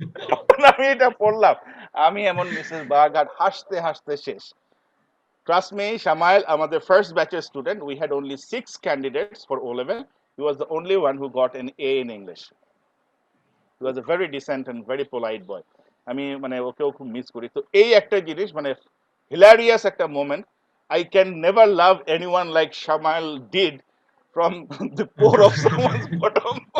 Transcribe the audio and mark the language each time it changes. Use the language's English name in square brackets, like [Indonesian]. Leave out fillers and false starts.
[Bangla] যখন আমি এটা পড়লাম, আমি এমন মিসেস বাগার হাসতে হাসতে শেষ। [English] Trust me, Shamail, [Bangla] আমাদের ফার্স্ট ব্যাচের student, [English] We had only 6 candidates for O level. He was the only one who got an A in English. He was a very decent and very polite boy. [Bangla] আমি মানে ওকেও খুব miss করি। তো এই একটা জিনিস, মানে হিলারিয়াস একটা moment. [English] I can never love anyone like Shamail did from the core of someone's bottom.